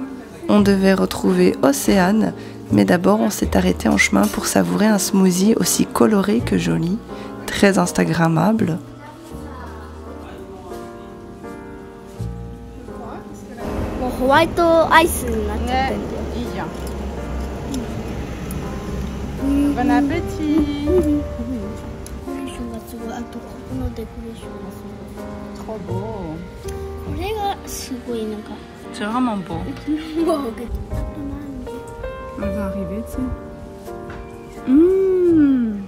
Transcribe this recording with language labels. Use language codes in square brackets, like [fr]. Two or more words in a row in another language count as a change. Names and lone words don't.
[fr] On devait retrouver Océane, mais d'abord on s'est arrêté en chemin pour savourer un smoothie aussi coloré que joli, très instagrammable. [en] White ice [ja] になっちゃってる。いいじゃん。 [fr] Bon appétit. [ja] デコレーションがすごい。あとここのデコレーションがすごい。 [fr] Trop beau. [ja] これがすごいなんか。 [fr] C'est vraiment beau. On va arriver, tu sais.